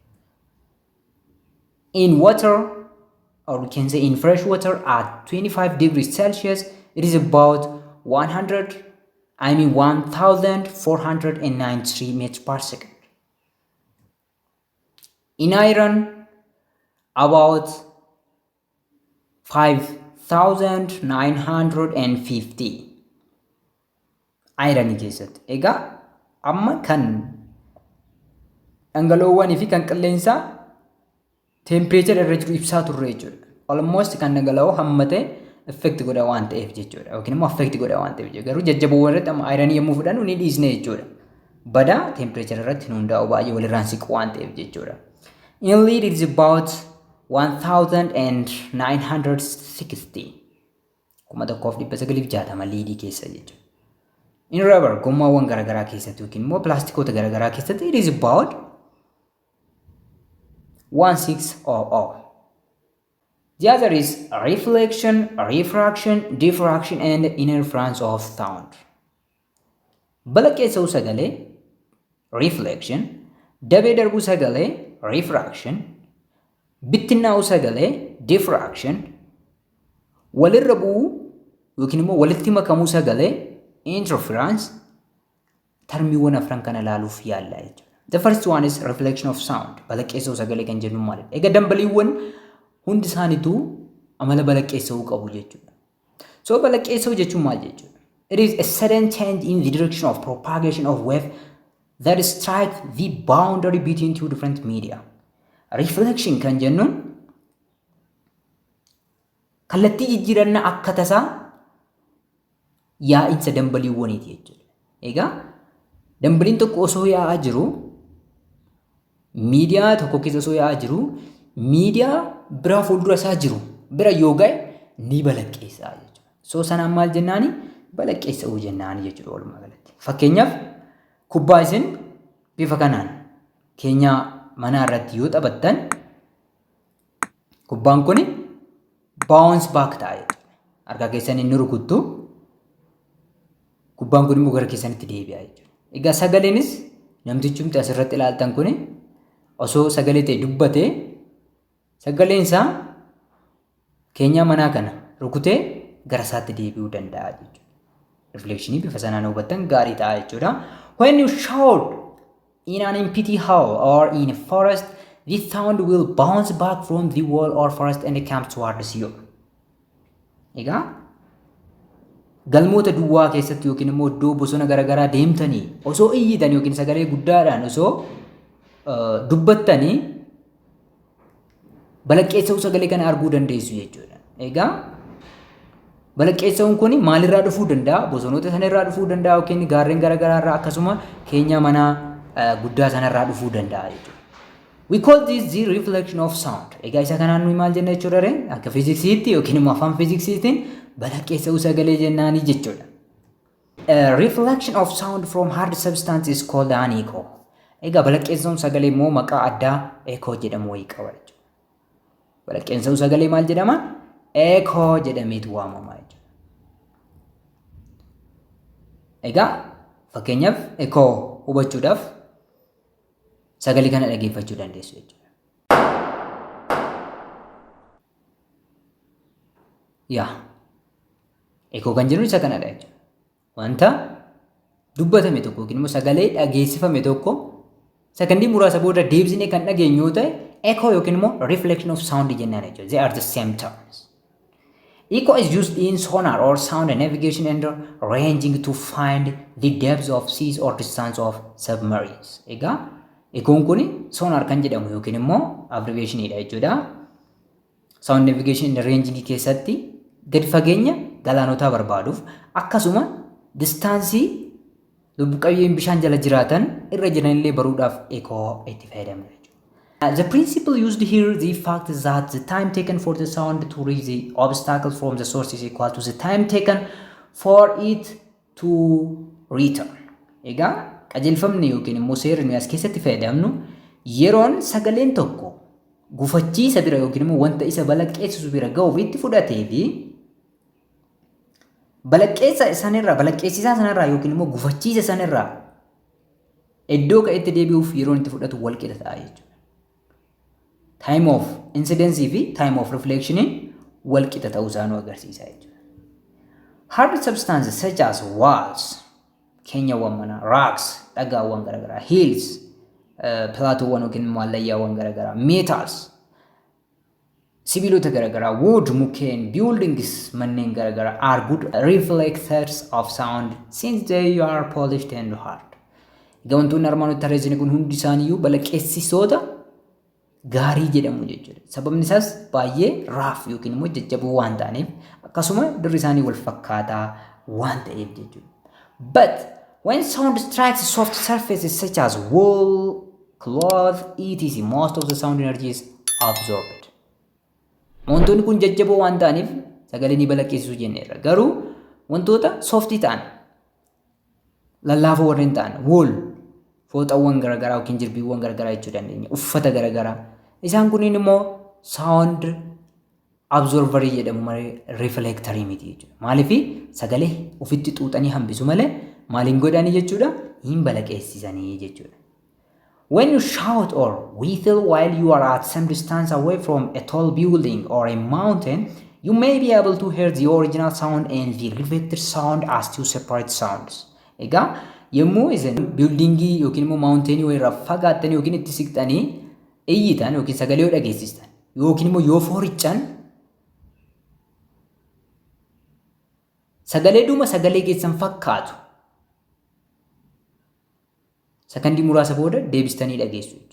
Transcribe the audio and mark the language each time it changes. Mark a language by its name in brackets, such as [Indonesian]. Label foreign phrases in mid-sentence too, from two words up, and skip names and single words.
[English] In water, or we can say in fresh water at 25 degrees Celsius, it is about 1493 meters per second. In iron, about 5950. [Oromo] Iron keessatti. Egaa amma kan dhangala'oowwanii fi kan qilleensaa temperature irra jiru ibsaa turre jechuudha. Almost kan dhangala'oo hammate effect godha waan ta'eef jechuudha. Yookiin immoo affect godha waan ta'eef jechuudha. Garuu jajjaboo irratti amma iron yommuu fudhannu ni dhiisne jechuudha. Bada temperature irratti nu hundaa'u baay'ee walirraan siqu waan ta'eef jechuudha. [English] In lead it is about 1960. [Oromo] Kuma tokkoof 960 leadii keessa jechuudha. [English] In rubber, [Oromo] gommaawwan garaagaraa keessatti yookiin immoo pilaastikoota garaagaraa keessatti [English] it is about 1600. The other is reflection, refraction, diffraction and interference of sound. [Oromo] Balaqqeessa'uu sagalee reflection, dabee darbuu sagalee refraction, bittinnaa'uu sagalee diffraction, walirra bu'uu yookiin immoo walitti makamuu sagalee interference, termiiwwan afran kana ilaaluuf yaalla jechuudha. [English] The first one is reflection of sound. [Oromo] Balaqqeessa'uu sagalee kan jennu maalidha? Egaa dambaliiwwan hundi isaaniitu amala balaqqeessa'uu qabu jechuudha. So balaqqeessa'uu jechuun maal jechuudha? [English] It is a sudden change in the direction of propagation of wave that strike the boundary between two different media. [Oromo] Reflection kan jennuun kallattii jijjiirannaa akka tasaa yaa'insa dambaliiwwaniiti jechuudha. Egaa dambaliin tokko osoo yaa'aa jiru miidiyaa tokko keessa osoo yaa'aa jiru miidiyaa biraa fuuldura isaa jiru bira yoo ga'e ni balaqqeessaa jechuudha. So sanaan maal jennaani? Balaqqeessa'uu jennaani jechuudha walumaa galatti. Fakkeenyaaf kubbaa isin bifa kanaan keenyaa manaa irratti yoo taphattan kubbaan kun [English] bounce back [Oromo] ta'a jechuudha. Harka keessan inni rukuttu kubbaan kun immoo gara keessanitti deebi'a jechuudha. Egaa sagaleenis namtichumti asirratti ilaaltan kun osoo sagalee ta'e dubbatee sagaleen isaa keenyaa manaa kana rukutee gara isaatti deebi'uu danda'a jechuudha. Reflectionii bifa sanaan hubattan gaarii ta'a jechuudha. [English] When you shout in an empty hall or in a forest, the sound will bounce back from the wall or forest and come towards you. [Oromo] Egaa galmoota duwwaa keessatti yookiin immoo iddoo bosona garaagaraa deemtanii osoo iyyitan yookiin sagalee guddaadhaan osoo dubbattanii balaqqeessa'uu sagalee kana arguu dandeessu jechuudha. Egaa balaqqeessa'uun kun maalirraa dhufuu danda'a? Bosonoota sanarraa dhufuu danda'a yookiin gaarreen garaagaraa irraa akkasuma keenyaa manaa guddaa sanarraa dhufuu danda'a jechuudha. [English] We call this the reflection of sound. [Oromo] Egaa isa kanaan nuyi maal jenna jechuudha ree? Akka fiiziksiitti yookiin immoo afaan fiiziksiitiin balaqqeessa'uu sagalee jennaani jechuudha. [English] A reflection of sound from hard substance is called an echo. [Oromo] Egaa balaqqeessa'uun sagalee immoo maqaa addaa echo jedhamu wayii qaba jechuudha. Balaqqeessa'uun sagalee maal jedhama? Echo jedhameetu waamama jechuudha. Egaa fakkeenyaaf ekoo hubachuudhaaf sagalee kana dhaggeeffachuu dandeessu jechuudha. Yaa ekoo kan jennu isa kanadha jechuudha. Wanta dubbatame tokko yookiin immoo sagalee dhageessifame tokko sakandii muraasa booda deebisnee kan dhageenyu yoo ta'e echo yookiin immoo [English] reflection of sound [Oromo] jennaan jechuudha. [English] They are the same terms. Echo is used in sonar or sound navigation and ranging to find the depths of seas or distance of submarines. [Oromo] Egaa ekoon kun sonar kan jedhamu yookiin immoo abbreviationidha jechuudha. [English] Sound navigation and ranging [Oromo] keessatti gadi fageenya galaanotaa barbaaduuf akkasuma distaansii lubbu qabeeyyiin bishaan jala jiraatan irra jiranillee baruudhaaf ekoo itti fayyadamna. [English] The principle used here, the fact is that the time taken for the sound to reach the obstacle from the source is equal to the time taken for it to return. [Oromo] Egaa qajeelfamni yookiin immoo seerri as keessatti fayyadamnu yeroon sagaleen tokko gufachiisa bira yookiin immoo wanta isa balaqqeessisu bira ga'uuf itti fudhatee fi balaqqeessisaa sanarraa yookiin immoo gufachiisa sanarraa iddoo ka'etti deebi'uuf yeroon itti fudhatu wal qixa ta'a jechuudha. [English] Time of incidency [Oromo] fi [English] time of reflection [Oromo] wal qixa ta'uu isaa nu agarsiisa jechuudha. [English] Hard substances such as walls, [Oromo] keenyawwan manaa, rocks, dhagaawwan garaagaraa, hills, pilaatoowwan yookiin immoo allayyaawwan garaagaraa, metals, sibiilota garaagaraa, wood, mukkeen, buildings, manneen garaagaraa [English] are good reflectors of sound since they are polished and hard. [Oromo] Egaa wantoonni armaan tarreessine kun hundi isaaniiyyuu balaqqeessisoota gaarii jedhamu jechuudha. Sababni isaas baay'ee raaf yookiin immoo jajjaboo waan ta'aniif akkasuma dirri isaanii wal fakkaataa waan ta'eef jechuudha. [English] But when sound strikes soft surfaces such as wool, cloth, etc., most of the sound energy is absorbed. [Oromo] Wantoonni kun jajjaboo waan ta'aniif sagalee ni balaqqeessisuu jenneerra. Garuu wantoota softii ta'an lallaafoo warreen ta'an wool fooxawwan garaagaraa yookiin jirbiiwwan garaagaraa jechuu dandeenya. Uffata garaagaraa. Isaan kunniin immoo [English] sound absorberii [Oromo] jedhamu malee reflectorii miti jechuudha. Maaliif sagalee ofitti xuuxanii hambisu malee maaliin godhanii jechuudha hin balaqqeessisanii jechuudha. [English] When you shout or whistle while you are at some distance away from a tall building or a mountain, you may be able to hear the original sound and the reflected sound as two separate sounds. [Oromo] Egaa yommuu isin biildingii yookiin immoo maawunteenii wayirraa fagaattanii yookiin itti siqxanii iyyitan yookiin sagalee yoo dhageessistan yookiin immoo yoo fooriccan sagalee dhuma sagalee keessan fakkaatu sakandii muraasa booda deebistanii dhageessu jechuudha.